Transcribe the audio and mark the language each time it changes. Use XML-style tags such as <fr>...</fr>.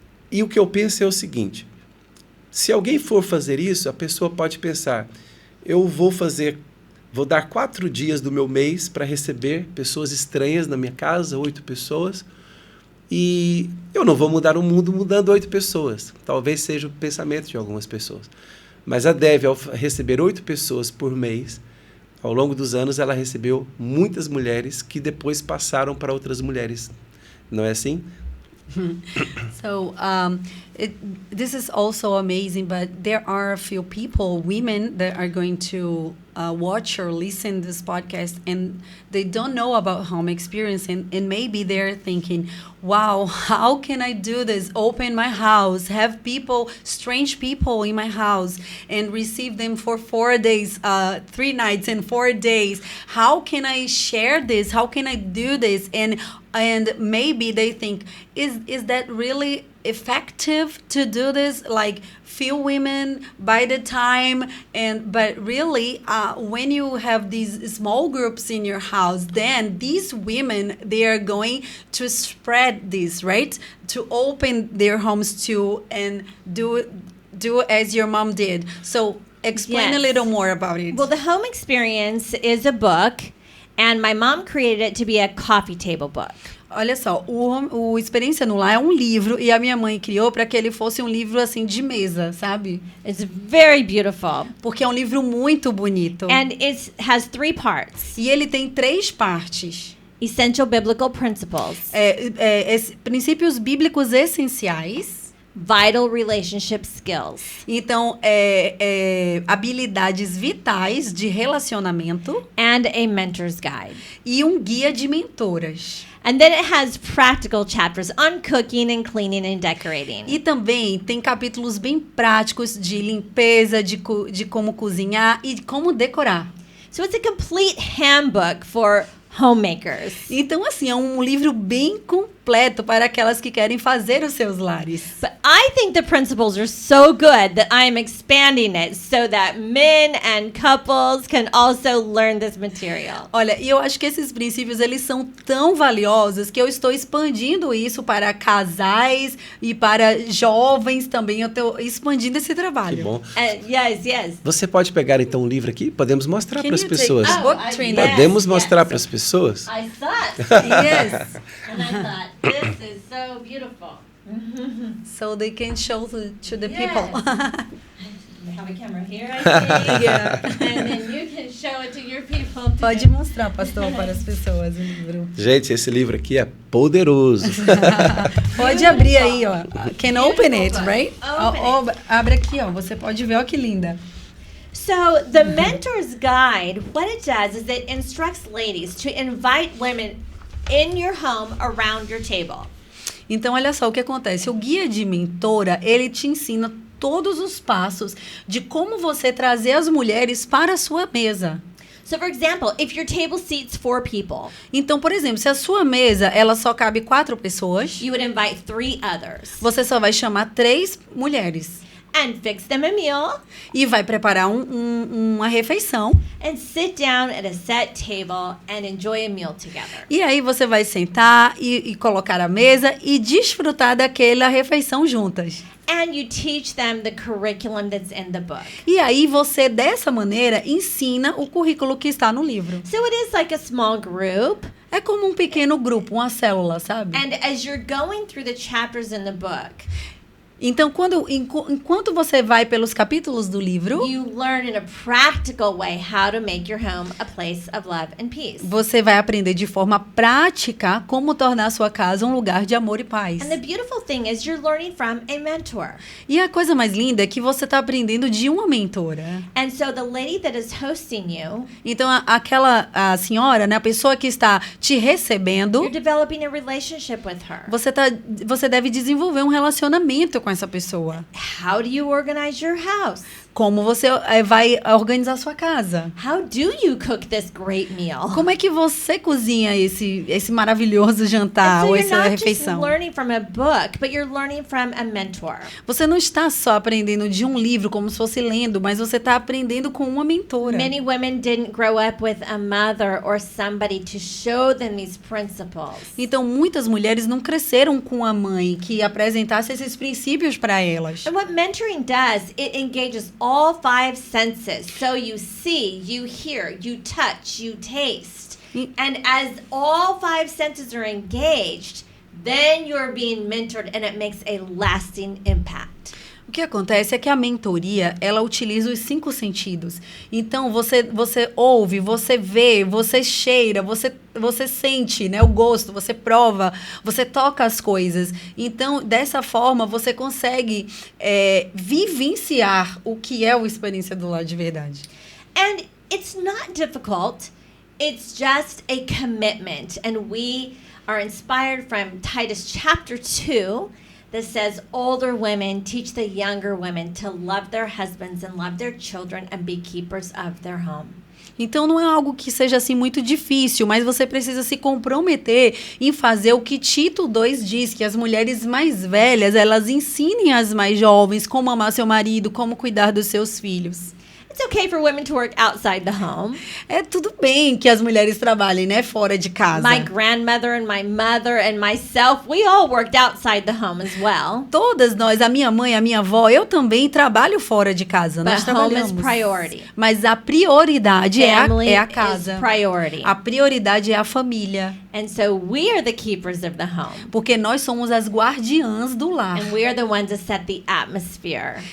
<pt>E o que eu penso é o seguinte, se alguém for fazer isso, a pessoa pode pensar, eu vou dar 4 dias do meu mês para receber pessoas estranhas na minha casa, 8 pessoas, e eu não vou mudar o mundo mudando 8 pessoas. Talvez seja o pensamento de algumas pessoas. Mas a Debbie, ao receber 8 pessoas por mês, ao longo dos anos, ela recebeu muitas mulheres que depois passaram para outras mulheres. Não é assim?</pt> <en>So this is also amazing, but there are a few people, women, that are going to watch or listen this podcast, and they don't know about home experience, and maybe they're thinking, wow, how can I do this? Open my house, have people, strange people in my house, and receive them for 4 days, 3 nights and 4 days. How can I share this? How can I do this? And maybe they think, is that really effective to do this? Like few women by the time, but really when you have these small groups in your house, then these women, they are going to spread this, right? To open their homes to and do as your mom did. So explain a little more about it. Well, the Home Experience is a book, and my mom created it to be a coffee table book.</en> <pt>Olha só, o Experiência no Lar é um livro e a minha mãe criou para que ele fosse um livro assim de mesa, sabe?</pt> <en>It's very beautiful.</en> <pt>Porque é um livro muito bonito.</pt> <en>And it has 3 parts.</en> <pt>E ele tem 3 partes.</pt> <en>Essential Biblical Principles.</en> <pt>Princípios bíblicos essenciais.</pt> <en>Vital Relationship Skills.</en> <pt>Então, habilidades vitais de relacionamento.</pt> <en>And a Mentor's Guide.</en> <pt>E um guia de mentoras.</pt> <en>And then it has practical chapters on cooking and cleaning and decorating.</en> <pt>E também tem capítulos bem práticos de limpeza, de como cozinhar e de como decorar.</pt> <en>So it's a complete handbook for homemakers.</en> <pt>Então, assim, é um livro bem completo para aquelas que querem fazer os seus lares.</pt> <en>But I think the principles are so good that I am expanding it so that men and couples can also learn this material.</en> <pt>Olha, e eu acho que esses princípios, eles são tão valiosos que eu estou expandindo isso para casais e para jovens também. Eu estou expandindo esse trabalho. Que bom.</pt> <en>Yes.</en> <pt>Você pode pegar então um livro aqui? Podemos mostrar para as pessoas.</pt> <en>Yes.</en> <pt>Podemos mostrar para as pessoas?</pt> <en>I thought. Yes. And I thought, this is so beautiful. So they can show to the Yeah. people. We have a camera here, I see. Yeah. And then you can show it to your people too.</en> <pt>Pode mostrar, pastor, para as pessoas o livro. Gente, esse livro aqui é poderoso. Pode abrir aí, ó.</pt> <en>Can open it, right? Open it.</en> <pt>Abre aqui, ó. Você pode ver, ó que linda.</pt> <en>So the Mentor's Guide, what it does is it instructs ladies to invite women in your home around your table.</en> <pt>Então, olha só o que acontece. O guia de mentora, ele te ensina todos os passos de como você trazer as mulheres para a sua mesa.</pt> <en>So for example, if your table seats 4 people,</en> <pt>Então, por exemplo, se a sua mesa ela só cabe 4 pessoas,</pt> <en>you would invite 3 others</en> <pt>você só vai chamar 3 mulheres</pt> <en>and fix them a meal</en> <pt>e vai preparar uma refeição.</pt> <en>and sit down at a set table and enjoy a meal together.</en> <pt>E aí você vai sentar e colocar a mesa e desfrutar daquela refeição juntas.</pt> <en>And you teach them the curriculum that's in the book.</en> <pt>E aí você, dessa maneira, ensina o currículo que está no livro.</pt> <en>So it is like a small group.</en> <pt>É como um pequeno grupo, uma célula, sabe?</pt> <en>And as you're going through the chapters in the book,</en> <pt>Então, enquanto você vai pelos capítulos do livro,</pt> <en>you learn in a practical way how to make your home a place of love and peace.</en> <pt>você vai aprender de forma prática como tornar a sua casa um lugar de amor e paz.</pt> <en>And the beautiful thing is you're learning from a mentor.</en> <pt>E a coisa mais linda é que você está aprendendo de uma mentora.</pt> <en>And so the lady that is hosting you,</en> <pt>Então, a senhora, né, a pessoa que está te recebendo,</pt> <en>you're developing a relationship with her.</en> <pt>você deve desenvolver um relacionamento com essa pessoa.</pt> <en>How do you organize your house?</en> <pt>como você vai organizar a sua casa.</pt> <en>How do you cook this great meal?</en> <pt>Como é que você cozinha esse maravilhoso jantar</pt> <en>And so</en> <pt>ou</pt> <en>you're</en> <pt>essa</pt> <en>not just</en> <pt>refeição?</pt> <en>learning from a book, but you're learning from a mentor.</en> <pt>Você não está só aprendendo de um livro como se fosse lendo, mas você está aprendendo com uma mentora.</pt> <en>Many women didn't grow up with a mother or somebody to show them these principles.</en> <pt>Então, muitas mulheres não cresceram com a mãe que apresentasse esses princípios para elas.</pt> <en>And what mentoring does, it engages all 5 senses. So you see, you hear, you touch, you taste. And as all 5 senses are engaged, then you're being mentored and it makes a lasting impact.</en> <pt>O que acontece é que a mentoria, ela utiliza os 5 sentidos. Então, você ouve, você vê, você cheira, você sente, né, o gosto, você prova, você toca as coisas. Então, dessa forma, você consegue vivenciar o que é a experiência do lar de verdade.</pt> <en>And it's not difficult. It's just a commitment. And we are inspired from Titus chapter 2 that says, older women teach the younger women to love their husbands and love their children and be keepers of their home.</en> <pt>Então, não é algo que seja assim muito difícil, mas você precisa se comprometer em fazer o que Tito 2 diz, que as mulheres mais velhas, elas ensinem as mais jovens como amar seu marido, como cuidar dos seus filhos.</pt> <en>It's okay for women to work outside the home.</en> <pt>É tudo bem que as mulheres trabalhem, né, fora de casa.</pt> <en>My grandmother and my mother and myself, we all worked outside the home as well.</en> <pt>Todas nós, a minha mãe, a minha avó, eu também trabalho fora de casa. Nós</pt> <en>But home</en> <pt>trabalhamos.</pt> <en>is priority.</en> <pt>Mas a prioridade</pt> <en>Family</en> <pt>é a</pt> <en>is</en> <pt>casa.</pt> <en>priority.</en> <pt>A prioridade é a família.</pt> <en>And so we are the keepers of the home.</en> <pt>Porque nós somos as guardiãs do lar.</pt> <en>And we are the ones that set the atmosphere.</en>